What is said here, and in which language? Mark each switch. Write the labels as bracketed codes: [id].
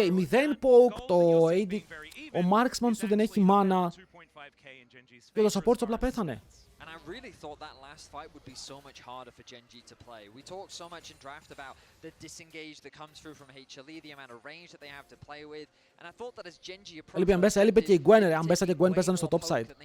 [el] 0 poke, το AD, ο Marksman του δεν έχει mana. Και το support του απλά πέθανε. [en] And I really thought that last fight would be so much harder for Genji to play. We talked so much in draft about the disengage that comes through from HLE, the amount of range that they have to play with, and I thought that as Genji approached, [el] έλειπε και η Gwen, αν Μπέσα και Gwen παίζανε στο top side.